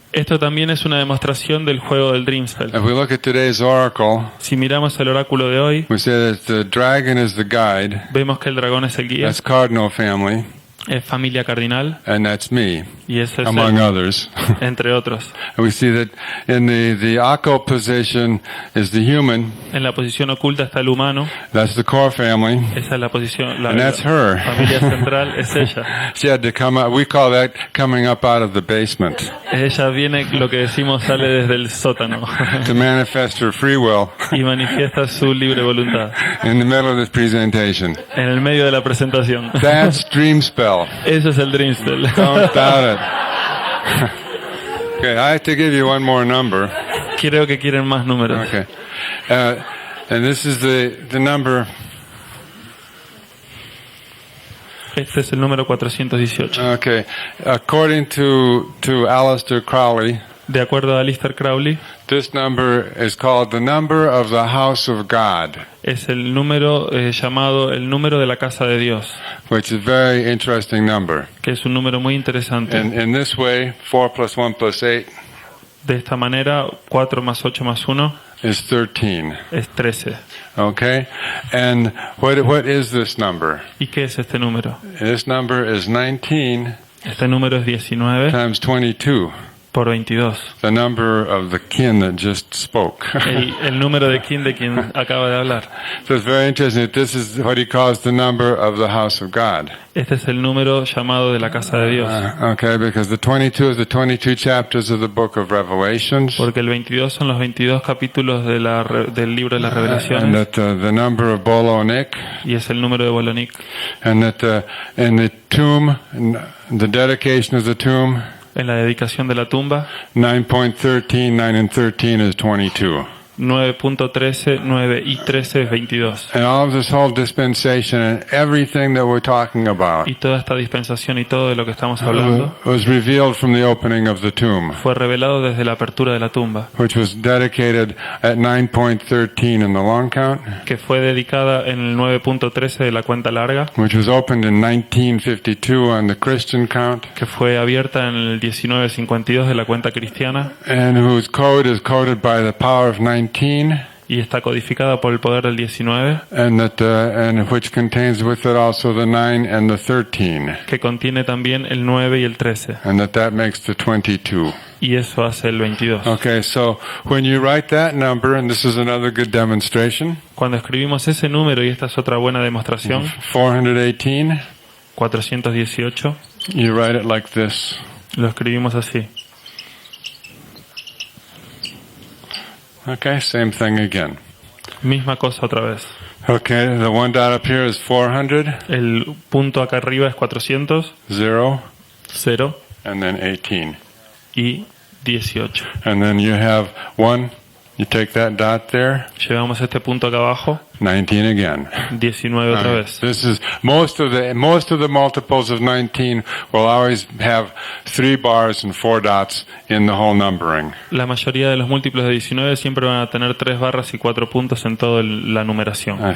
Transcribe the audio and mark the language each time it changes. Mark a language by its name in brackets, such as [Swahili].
[Spanish] Esto también es una demostración del juego del Dreamspell. [English] If we look at today's oracle, [Spanish] Si miramos el oráculo de hoy, [English] we say that the dragon is the guide. [Spanish] vemos que el dragón es el guía, [English] That's cardinal family, [Spanish] es familia cardinal, [English] and that's me, [Spanish] y ese es [English] among [Spanish] él, [English] others. [Spanish] entre otros. [English] And we see that in the occult position is the human. [Spanish] En la posición oculta está el humano, [English] That's the core family. [Spanish] esa es la posición, la [English] And that's her. [Spanish] familia central es ella. [English] She had to come out. We call that coming up out of the basement [Spanish] Ella viene, lo que decimos, sale desde el sótano [English] to manifest her free will [Spanish] y manifiesta su libre voluntad [English] in the middle of this presentation. [Spanish] en el medio de la presentación. [English] That's dream spell. [Spanish] Eso es el Dreamspell. [English] Don't doubt it. Okay, I have to give you one more number. [Spanish] Creo que quieren más números. [English] Okay, and this is the number. [Spanish] Este es el número 418. [English] Okay, according to Aleister Crowley, [Spanish] De acuerdo a Aleister Crowley, [English] this number is called the number of the house of God, [Spanish] es el número llamado el número de la casa de Dios, [English] which is a very interesting number. [Spanish] que es un número muy interesante. [English] And in this way, 4 plus 1 plus 8 [Spanish] De esta manera, 4 más 8 más 1 [English] is 13. [Spanish] es 13. [English] Okay, and what is this number? [Spanish] ¿Y qué es este número? [English] This number is 19 [Spanish] Este número es 19 [English] times 22. [Spanish] por 22. [English] the number of the kin that just spoke. [Spanish] El número de kin de quien acaba de hablar. [English] So it's very interesting that this is what he calls the number of the house of God. [Spanish] Este es el número llamado de la casa de Dios. [English] Okay, because the 22 is the 22 chapters of the book of Revelations. [Spanish] Porque el 22 son los 22 capítulos del libro de las [English] And [Spanish] revelaciones. [English] that the number of Bolonik, [Spanish] Y es el número de Bolonic. [English] and that in the tomb, the dedication of the tomb, [Spanish] En la dedicación de la tumba, [English] 9.13, 9 and 13 is 22. [Spanish] 9.13, 9 y 13 es 22. [English] And all of this whole dispensation and everything that we're talking about [Spanish] Y toda esta dispensación y todo de lo que estamos hablando [English] was revealed from the opening of the tomb, [Spanish] fue revelado desde la apertura de la tumba, [English] which was dedicated at 9.13 in the long count, [Spanish] que fue dedicada en el 9.13 de la cuenta larga, [English] which was opened in 1952 on the Christian count, [Spanish] que fue abierta en el 1952 de la cuenta cristiana [English] and whose code is coded by the power of 19, [Spanish] y está codificada por el poder del 19, [English] and that and which contains with it also the 9 and the 13, [Spanish] que contiene también el 9 y el 13, [English] and that makes the 22. [Spanish] y eso hace el 22. [English] Okay, so when you write that number, and this is another good demonstration, [Spanish] Cuando escribimos ese número, y esta es otra buena demostración, [English] 418, [Spanish] 418, [English] you write it like this. [Spanish] lo escribimos así. [English] Okay, same thing again. [Spanish] Misma cosa otra vez. [English] Okay, the one dot up here is 400, [Spanish] El punto acá arriba es 400, [English] 0, [Spanish] 0 [English] and then 18. [Spanish] y 18. [English] And then you have one, you take that dot there, [Spanish] Llevamos este punto acá abajo, [English] 19 again. [Spanish] 19 otra vez. [English] This is most of the multiples of 19 will always have 3 bars and 4 dots in the whole numbering. [Spanish] La mayoría de los múltiplos de 19 siempre van a tener 3 barras y 4 puntos en toda la numeración.